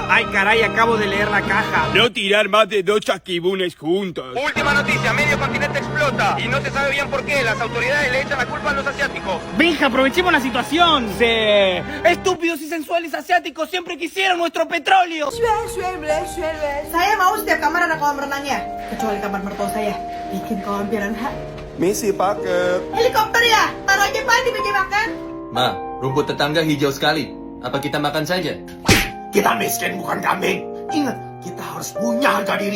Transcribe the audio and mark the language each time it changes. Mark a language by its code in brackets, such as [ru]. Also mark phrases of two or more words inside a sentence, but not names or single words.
[es] Ay, caray, acabo de leer la caja. No tirar más de 2 chasquibunes juntos. Última noticia, medio continente explota. Y no se sabe bien por qué. Las autoridades le echan la culpa a los asiáticos. Benja, aprovechemos la situación. Sí. Estúpidos y sensuales asiáticos siempre quisieron nuestro petróleo. [id] Saya mau setiap kamar ada kolam renangnya, kecuali kamar mertua saya. Bikin kolam biar enak. Misi paket. Helikopter ya? Taruh aja Pak di meja makan. Ma, rumput tetangga hijau sekali. Apa kita makan saja? Kita miskin bukan kambing. Ingat, kita harus punya harga diri.